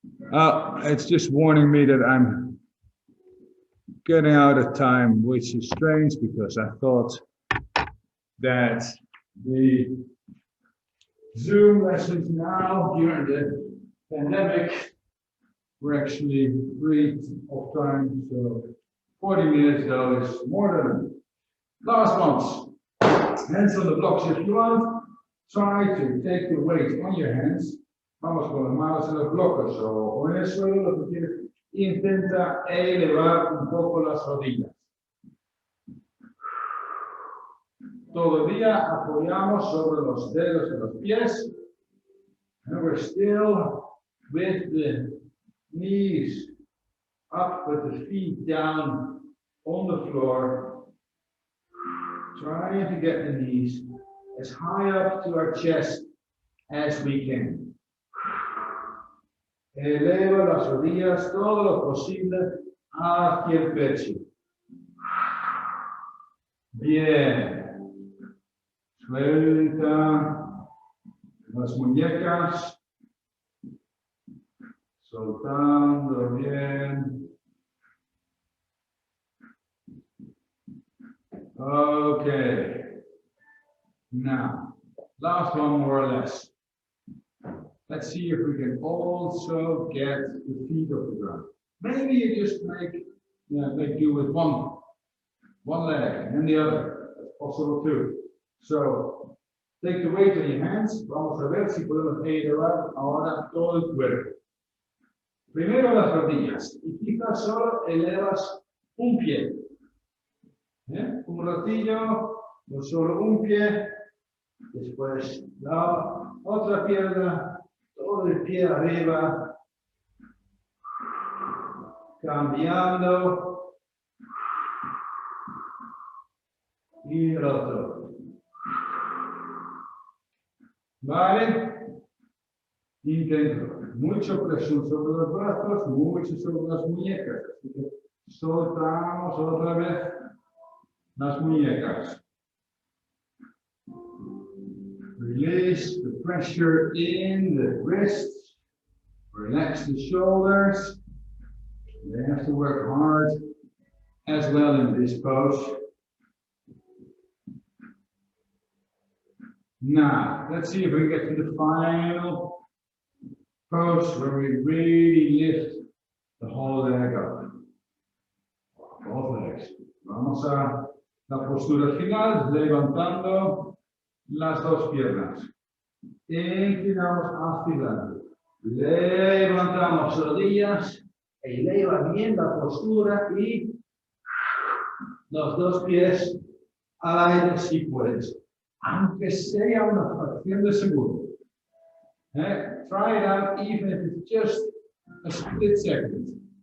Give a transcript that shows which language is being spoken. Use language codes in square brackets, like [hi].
[en] It's just warning me that I'm getting out of time, which is strange because I thought that the Zoom lessons now during the pandemic were actually free of time. So 40 minutes though is more than enough. Last ones. Hands on the blocks if you want. Try to take the weight on your hands. [es] Vamos con las manos en los bloques o en el suelo, lo que quieres. Intenta elevar un poco las rodillas. Todavía apoyamos sobre los dedos de los pies. [en] And we're still with the knees up, with the feet down on the floor. Trying to get the knees as high up to our chest as we can. [es] Eleva las rodillas todo lo posible hacia el pecho. Bien. Suelta las muñecas. Soltando bien. [en] Okay. Now, last one more or less. Let's see if we can also get the feet off the ground. Maybe you just make do with one leg and then the other. That's possible too. So, take the weight on your hands. [es] Vamos a ver si podemos elevar ahora todo el cuerpo. Primero las rodillas y quizás solo elevas un pie. Un ratillo, no solo un pie, después la otra pierna, todo el pie arriba, cambiando, y el otro. ¿Vale? Intento. Mucho presión sobre los brazos, mucho sobre las muñecas. Así que soltamos otra vez las muñecas. [en] Release the pressure in the wrists. Relax the shoulders. They have to work hard as well in this pose. Now, let's see if we get to the final pose where we really lift the whole leg up. Both legs. [es] Vamos a la postura final, levantando las dos piernas. Inclinamos hacia adelante. Levantamos rodillas. Eleva bien la postura y los dos pies al aire si puedes. Aunque sea una fracción de segundo. [en] Try it out even if it's just a split second.